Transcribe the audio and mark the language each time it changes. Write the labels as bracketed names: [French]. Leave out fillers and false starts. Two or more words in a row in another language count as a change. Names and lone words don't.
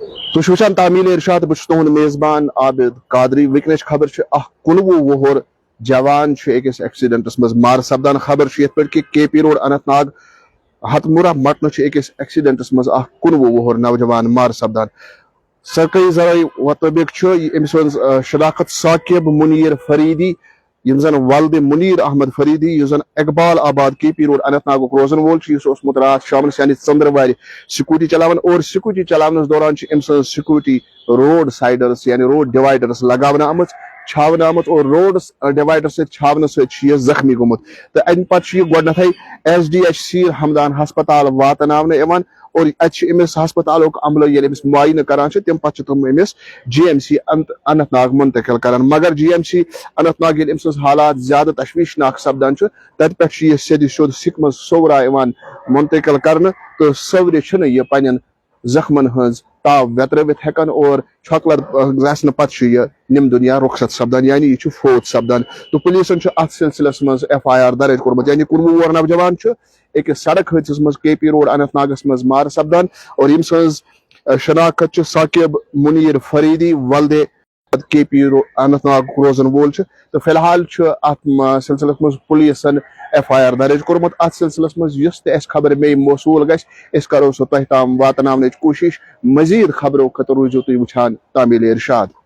[Kashmiri] تو وچھان تعمیل ارشاد بہ تہد میزبان عابد قادری ونکس خبر 19 وُہُر جوان أکس ایکسیڈنٹس مز مار سپدان خبر یت پہ کہ کے پی روڈ اننت ناگ ہتمورہ مٹن أکس ایکسیڈنٹس مز 19 وُہُر نوجوان مار سپدان سرکاری ذرائع مطابق أمس شناخت ثاقب منیر فریدی یم زن والد منیر احمد فریدی یس زن اقبال آباد کے پی روڈ اننت ناگ روزن وول اس رات شامس یعنی ژندروار سکوٹی چلاوان اور سکوٹی چلاونس دوران ام سن سکوٹی روڈ سائڈرس یعنی روڈ ڈیوائڈرس لگاونہ آمت چھاونہ آمت اور روڈ ڈیوائڈر سے چھاونہ سۭتۍ زخمی گومت تو امہ پتہ گۄڈنیتھے ایس ڈی ایچ سی ہمدان ہسپتال واتناونہ یوان اور امس ہسپتال عملہ ییٚلہِ أمِس معاینہ کران تم پتہ تم أمس جی ایم سی اننت ناگ منتقل کران مگر جی ایم سی اننت ناگ ییٚلہِ أمۍ سٕنٛز حالات زیادٕ تشویشناک سپدان تتہ پٮ۪ٹھ یہ سیٚدِ سیوٚد سکمز صورہ یوان منتقل کرنہ تو صورِ چھنہٕ یہ پنن زخمن ہنز تاو وترٲوِتھ ہیکان اور چھۄکلر گژھنہٕ پتہٕ یہ نم دنیا رخصت سپدان یعنی یہ فوت سپدان تو پولیسن اتھ سلسلس مز ایف آئی آر درج کورمت یعنی 19 وُہُر نوجوان أکس سڑک حادثس مز کے پی روڈ اننت ناگس مز مار سپدان اور یم سنز شناخت ثاقب منیر فریدی ولد کے پی اننت ناگ روزن وول تو فی الحال ات سلسلس مز پولیسن ایف آئی آر درج کورمت ات سلسلس مز یس تہ خبر مے موصول گژھِ کرو سو تہ تام واتناونٕچ کوشش مزید خبرو خٲطرٕ روٗزِو تُہۍ وٕچھان تعمیل ارشاد.